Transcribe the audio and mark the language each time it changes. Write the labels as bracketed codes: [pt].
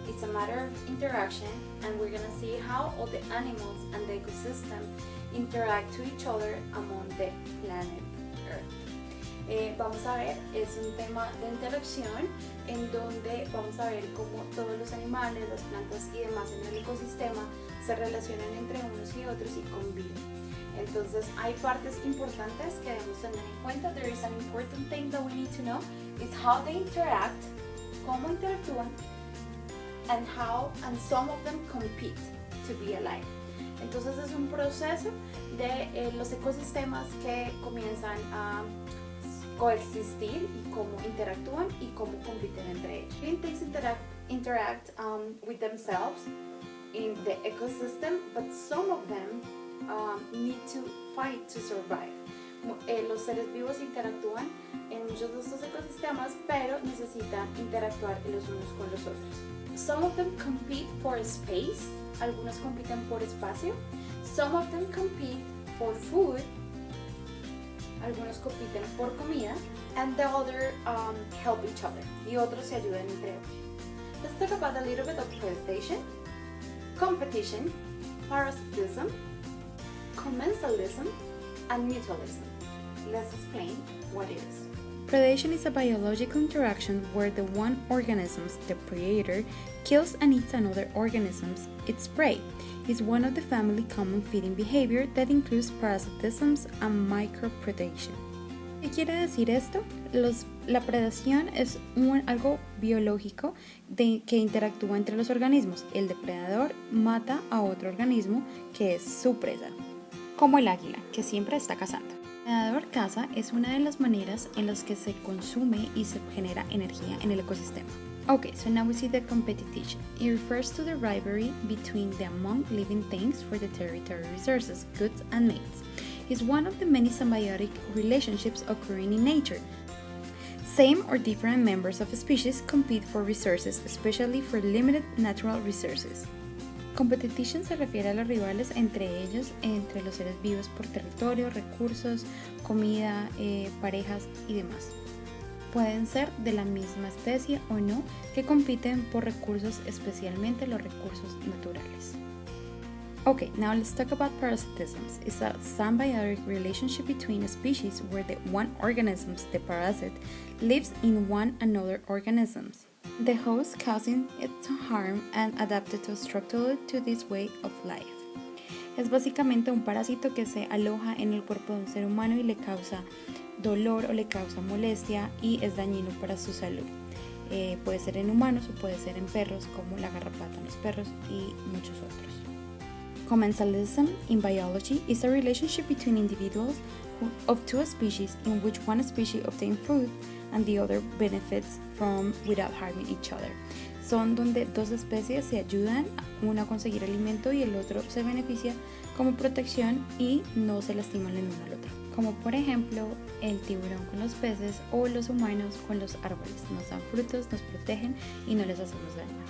[en] gonna see how all the animals and the ecosystem interact to each other among the planet Earth. [es] Vamos a ver, es un tema de interacción en donde vamos a ver cómo todos los animales, las plantas y demás en el ecosistema se relacionan entre unos y otros y conviven. Entonces hay partes importantes que debemos tener en cuenta. [en] There is an important thing that we need to know is how they interact, [es] cómo interactúan, [en] and some of them compete to be alive. [es] Entonces es un proceso de los ecosistemas que comienzan a coexistir y cómo interactúan y cómo compiten entre ellos. [en] Living things interact with themselves in the ecosystem, but some of them need to fight to survive. [es] Los seres vivos interactúan en muchos de estos ecosistemas, pero necesitan interactuar los unos con los otros. [en] Some of them compete for space, [es] algunos compiten por espacio. [en] Some of them compete for food, [es] algunos compiten por comida, [en] and the other help each other, [es] y otros se ayudan entre ellos. [en] Let's talk about a little bit of predation, competition, parasitism, commensalism, and mutualism. Let's explain what it is. Predation is a biological interaction where the one organism, the predator, kills and eats another organism, its prey. It's one of the family common feeding behavior that includes parasitism and micropredation. [es] ¿Qué quiere decir esto? La predación es algo biológico que interactúa entre los organismos. El depredador mata a otro organismo que es su presa, como el águila, que siempre está cazando. El depredador caza es una de las maneras en las que se consume y se genera energía en el ecosistema. [en] Okay, so now we see the competition. It refers to the rivalry between the among living things for the territory resources, goods, and mates. It's one of the many symbiotic relationships occurring in nature. Same or different members of a species compete for resources, especially for limited natural resources. [es] Competition se refiere a los rivales entre ellos, entre los seres vivos por territorio, recursos, comida, parejas y demás. Pueden ser de la misma especie o no, que compiten por recursos, especialmente los recursos naturales. [en] Okay, now let's talk about parasitism. It's a symbiotic relationship between a species where the one organism, the parasite, lives in one another organisms. The host causing it to harm and adapted to structurally to this way of life. [es] Es básicamente un parásito que se aloja en el cuerpo de un ser humano y le causa dolor o le causa molestia y es dañino para su salud. Puede ser en humanos o puede ser en perros, como la garrapata en los perros y muchos otros. [en] Commensalism in biology is a relationship between individuals of two species in which one species obtains food and the other benefits from without harming each other. [es] Son donde dos especies se ayudan, uno a conseguir alimento y el otro se beneficia como protección y no se lastiman el uno al otro. Como por ejemplo el tiburón con los peces o los humanos con los árboles. Nos dan frutos, nos protegen y no les hacemos daño.